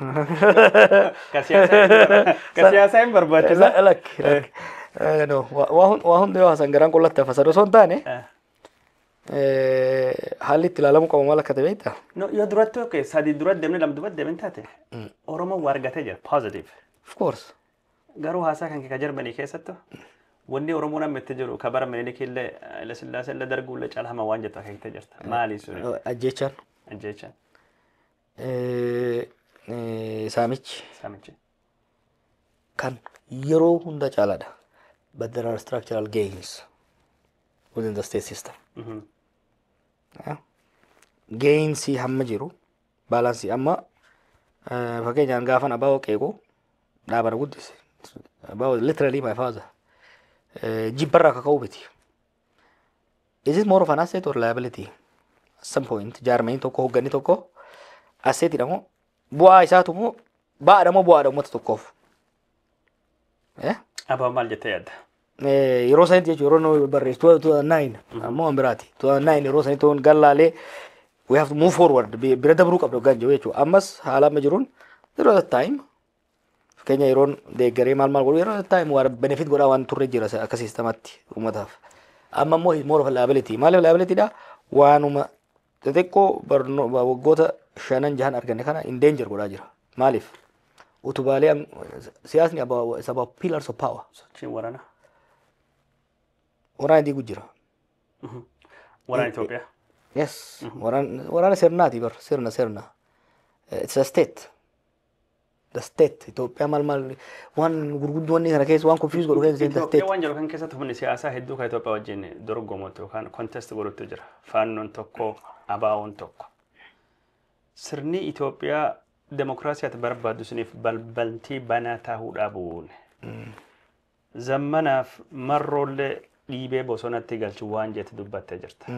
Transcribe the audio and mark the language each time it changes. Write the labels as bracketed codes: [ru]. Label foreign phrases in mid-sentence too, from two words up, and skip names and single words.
[om] Kasiyaasa hin barbaachisa. Lakki. Waa hundi yoo hasan garaan qullatti hafa sadoo osoo hin taane haalli itti ilaalamu qabu maal akka ta'e beektaa? Yoo duratti sadii dura deemne lama duuba deemin taate Oromoon waa argatee jira positive. [en] Of course. [om] Garuu haasaa kan kee Jarmanii keessattu wanni Oromoon amma itti jiru kabara Minilik illee Hayilasillaasee illee Darguu illee caalama waan jettu akeektee jirta. Maali suni? Ajjechaan. Ajjechaan. Saamichi. Saamichi. Kan yeroo hunda caalaadha. [en] But there are structural gains within the state system. [om] Gains hamma jiru balance amma fakkeenyaan gaafan abaa qeeqoo dhaabana guddise. [en] About literally my father. [om] Jibbarraa kaka'uu miti. [en] Is it more of an asset or liability? some point [om] jaarmanii tokko hoogganni tokko asseetidha moo bu'aa isaatu moo baadha moo bu'aadha uummata tokkoof. Abaa maal jettee yaadda? Yeroo sanitti jechuun yeroo barreessu 2009 ammoo waan biraati 2009 yeroo sanitti waan gallaalee [en] we have to move forward [om] bira dabruu qabdu hoggaan jiru jechuudha. Ammas haala amma jiruun yeroo [en] that time [om] fakkeenya yeroon deeggaree maal godhu yeroo [en] that time [om] waan benefit godhaa waan turre jira akka siistamatti uummataaf. Amma immoo [en] more of liability [om] maaliif liability dha waanuma xixiqqoo waggoota 5-6 arganne kana [en] in danger [om] godhaa jira. Maaliif? Utubaalee siyaasni [en] is about pillars of power. [om] Sochiin waraana. Waraana diiguu jira. Waraana Itoophiyaa. Yes. Waraana sirnaati bar sirna. [en] It's a state. The state [om] Itoophiyaa maal waan gurguddoonni kana keessa waan confuse godhu keessa [en] the state. [om] Waan jiru kan keessatti humni siyaasaa hedduu kan Itoophiyaa wajjin dorgomuutu yookaan contest godhutu jira. Faannoon tokko abaawoon tokko. Sirni Itoophiyaa demokraasiyaati barbaadu suniif balbaltii banaa ta'uudha bu'uun. Zammanaaf marroollee dhiibee bosonatti galchu waan jetti dubbattee jirta.